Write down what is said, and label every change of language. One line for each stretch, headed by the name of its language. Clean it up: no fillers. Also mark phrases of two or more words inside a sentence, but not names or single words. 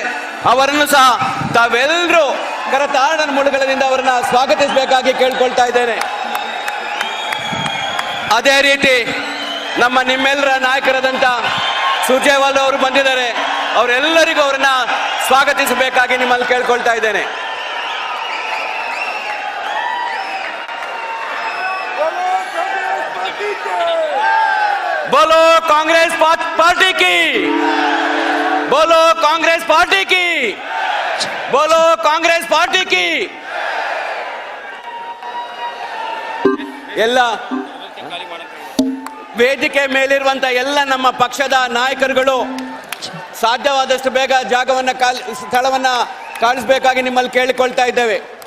Kannada: ಅವರನ್ನು ಸಹ ತಾವೆಲ್ಲರೂ ಕರತಾಡನ ಮೂಡಗಳಿಂದ ಅವರನ್ನು ಸ್ವಾಗತಿಸಬೇಕಾಗಿ ಕೇಳ್ಕೊಳ್ತಾ ಇದ್ದೇನೆ. ಅದೇ ರೀತಿ ನಿಮ್ಮೆಲ್ಲರ ನಾಯಕರಾದಂಥ ಸುರ್ಜೇವಾಲಾ ಅವರು ಬಂದಿದ್ದಾರೆ. ಅವರೆಲ್ಲರಿಗೂ ಅವರನ್ನ ಸ್ವಾಗತಿಸಬೇಕಾಗಿ ನಿಮ್ಮಲ್ಲಿ ಕೇಳ್ಕೊಳ್ತಾ ಇದ್ದೇನೆ.
Hindi: बोलो कांग्रेस पार्टी की, बोलो कांग्रेस पार्टी की, बोलो कांग्रेस पार्टी की.
Kannada: ಎಲ್ಲ ವೇದಿಕೆ ಮೇಲಿರುವಂತ ಎಲ್ಲ ನಮ್ಮ ಪಕ್ಷದ ನಾಯಕರುಗಳು ಸಾಧ್ಯವಾದಷ್ಟು ಬೇಗ ಸ್ಥಳವನ್ನ ಕಾಣಿಸಬೇಕಾಗಿ ನಿಮ್ಮಲ್ಲಿ ಕೇಳಿಕೊಳ್ತಾ ಇದ್ದೇವೆ.